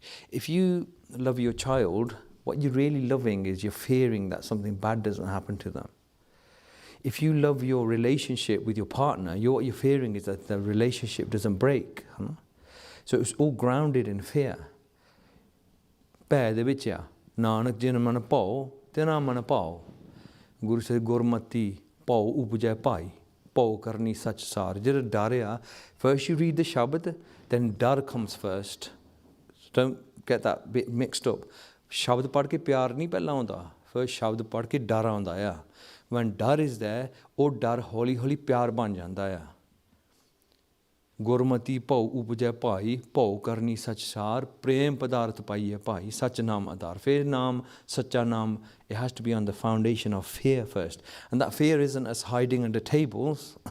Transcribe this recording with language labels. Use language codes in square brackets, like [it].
[en] If you love your child, what you're really loving is you're fearing that something bad doesn't happen to them. If you love your relationship with your partner, what you're fearing is that the relationship doesn't break. So it's all grounded in fear. [pa] Pੈ ਦੇ ਵਿੱਚ ਆ ਨਾਨਕ ਜਿਨ ਮਨ ਭਾਉ ਤਿਨਾ ਮਨ ਭਾਉ ਗੁਰੂ ਸੇ ਗੁਰਮਤੀ ਭਾਉ ਉਪਜੈ ਭਾਈ ਭਾਉ ਕਰਨੀ ਸੱਚ ਸਾਰ ਜਿਹੜਾ ਡਰ ਆ [en] first you read the Shabad then dar comes first. Don't get that bit mixed up. [pa] ਸ਼ਬਦ ਪੜ੍ਹ ਕੇ ਪਿਆਰ ਨਹੀਂ ਪਹਿਲਾਂ ਆਉਂਦਾ first ਸ਼ਬਦ ਪੜ੍ਹ ਕੇ ਡਰ ਆਉਂਦਾ ਆ [en] when dar is there [pa] ਉਹ ਡਰ ਹੌਲੀ ਹੌਲੀ ਪਿਆਰ ਬਣ ਜਾਂਦਾ ਆ ਗੁਰਮਤੀ ਭਾਉ ਉਪਜੈ ਭਾਈ ਭਾਉ ਕਰਨੀ ਸੱਚ ਸਾਰ ਪ੍ਰੇਮ ਪਦਾਰਥ ਪਾਈਏ ਭਾਈ ਸੱਚ ਨਾਮ ਆਧਾਰ ਫਿਰ ਨਾਮ ਸੱਚਾ ਨਾਮ [en] it has to be on the foundation of fear first and that fear isn't us hiding under tables